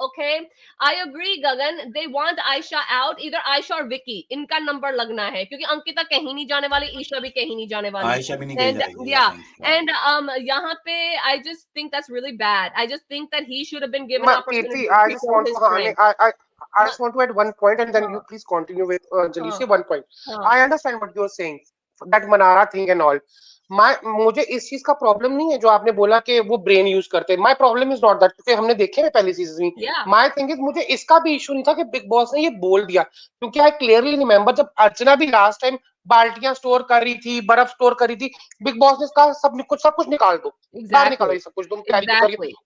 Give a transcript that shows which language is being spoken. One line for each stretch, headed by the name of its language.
English: okay, I agree
Hindi: Gagan,
English: they want Ayesha out, either Ayesha
Hindi: और Vicky, इनका number लगना है, क्योंकि अंकिता कहीं नहीं जाने वाली, ईशा भी कहीं नहीं जाने वाली, आयशा भी नहीं कहीं जाएगी।
English: and
Hindi: यहाँ पे
English: I just think that's really bad, I just think that he should have been given opportunity। I just want to, I just want to add one point, and then you please continue with Anjali. Say one point. I understand what you're saying, that Manara thing and all.
Hindi: मुझे इस चीज का problem नहीं है जो आपने बोला कि वो ब्रेन यूज करते हैं.
English: my problem is not that,
Hindi: क्योंकि हमने देखे हैं पहले सीजन में.
English: my thing is
Hindi: मुझे इसका भी इशू नहीं था कि बिग बॉस ने ये बोल दिया, क्योंकि
English: I clearly remember
Hindi: जब अर्चना भी लास्ट टाइम बाल्टियां स्टोर कर रही थी, बर्फ स्टोर कर रही थी, बिग बॉस ने इसका सब कुछ निकाल दो, बाहर निकालो, ये सब कुछ तुम कैरी करिए.